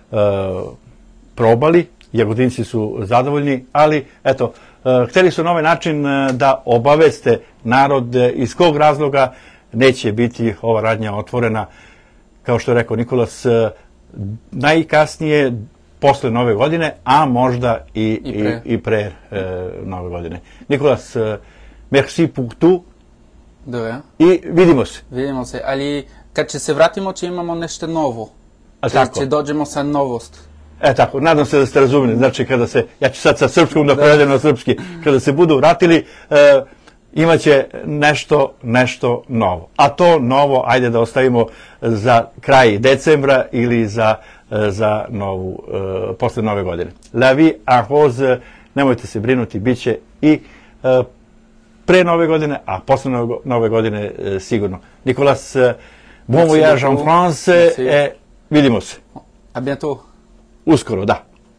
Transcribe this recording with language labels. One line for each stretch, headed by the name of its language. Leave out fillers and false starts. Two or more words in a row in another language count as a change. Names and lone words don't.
Serbian: probali, Jagodinci su zadovoljni, ali eto, hteli su na ovaj način da obaveste narod iz kog razloga neće biti ova radnja otvorena, kao što je rekao Nikolas, najkasnije posle nove godine, a možda i pre nove godine. Nikolas,
French: merci pour tout. De rien.
Serbian: I vidimo se. Vidimo se, ali kad će se vratimo će imamo nešto novo. Će dođemo sa novost. Tako, nadam se da ste razumeli. Znači, ja ću sad sa srpskom da prevedem na srpski, kada se budu vratili, imaće nešto novo. A to novo, ajde da ostavimo za kraj decembra ili za posle nove godine. La Vie en Rose, nemojte se brinuti, bit će i pre nove godine, a posle nove godine sigurno.
French: Nicolas, bon voyage en France,
Serbian: vidimo se.
French: A bientôt.
Serbian: Uskoro, da.